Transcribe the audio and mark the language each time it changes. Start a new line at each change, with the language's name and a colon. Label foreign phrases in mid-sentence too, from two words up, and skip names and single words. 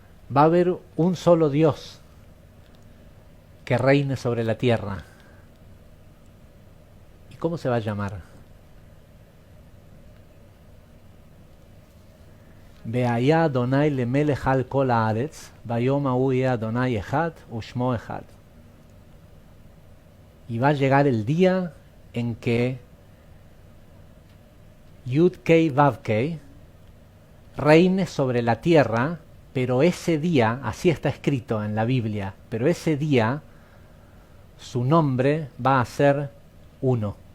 Spanish: va a haber un solo Dios que reine sobre la tierra. ¿Y cómo se va a llamar?
Hebrew: והיה אדוני למלך על כל הארץ, ביום ההוא יהיה אדוני אחד ושמו אחד.
Spanish: Y va a llegar el día en que Yud Kei Vav Kei reine sobre la tierra, pero ese día, así está escrito en la Biblia, pero ese día su nombre va a ser uno.